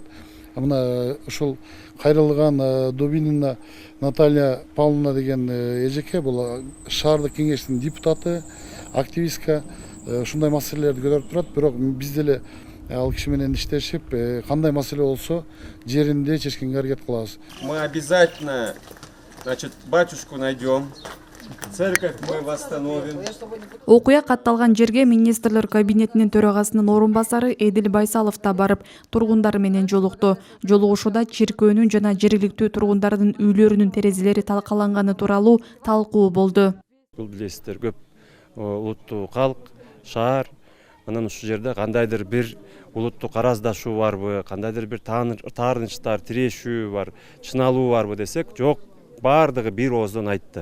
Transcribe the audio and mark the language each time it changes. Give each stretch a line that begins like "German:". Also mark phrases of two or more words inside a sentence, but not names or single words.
Kyrgyz: Мына ушул кайрылган Дубинина Наталья Павловна деген эжеке бул шаардык кеңештин депутаты, активистка, ушундай маселелерди көтөрүп турат. Бирок биз деле ал киши менен иштешип, кандай маселе болсо жеринде чечкенге аракет кылабыз.
Russian: Мы обязательно, батюшку найдем, церковь мы восстановим.
Kyrgyz: Окуя катталган жерге министрлер кабинетинин төрагасынын орун басары Эдил Байсалов да барып, тургундар менен жолукту. Жолугушууда чиркөөнүн жана жергиликтүү тургундардын үйлөрүнүн терезелери талкаланганы тууралуу талкуу болду. Бул билесиздер, көп улуттуу калк, шаар, анан ушул жерде кандайдыр бир улуттук араздашуу барбы, кандайдыр бир таарынычтар, тирешүү бар, чыналуу барбы десек, жок, баардыгы бир ооздон айтты.